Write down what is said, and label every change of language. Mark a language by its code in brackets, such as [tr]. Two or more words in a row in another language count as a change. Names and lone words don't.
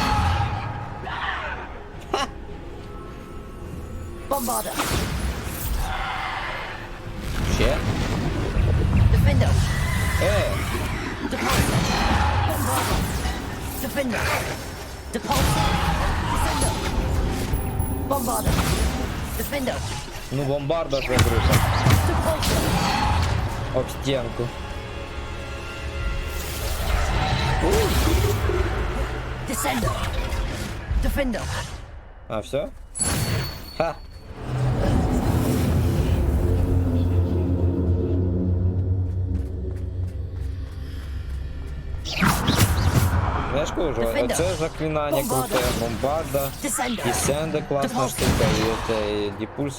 [uk] Bombarder. Ще? Defender. Depulsor. Bombarder. Defender. Depulsor. Descender. Bombarder. Defender. Ну, бомбарда загруза. Depulsor. [ru] Об стенку. [uk] Descender. Defender. А, все? Ха! Я ж кажу, оце заклинання круте, бомбарда, Descender класна штука, і оце Депульса.